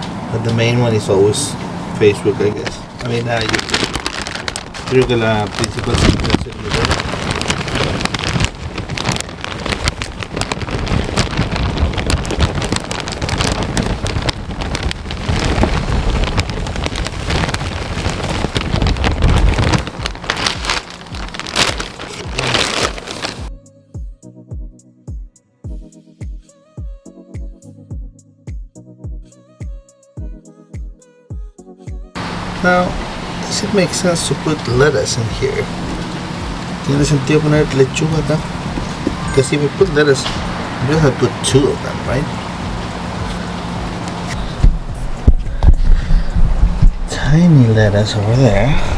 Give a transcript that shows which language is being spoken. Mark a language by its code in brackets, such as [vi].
[en] But the main one is always Facebook, I guess. I mean, YouTube. [es] Creo que la principal es YouTube. [en] Now, does it make sense to put lettuce in here? [es] ¿Tiene sentido poner lechuga acá? [en] Because if we put lettuce, we have to put 2 of them, right? Tiny lettuce over there.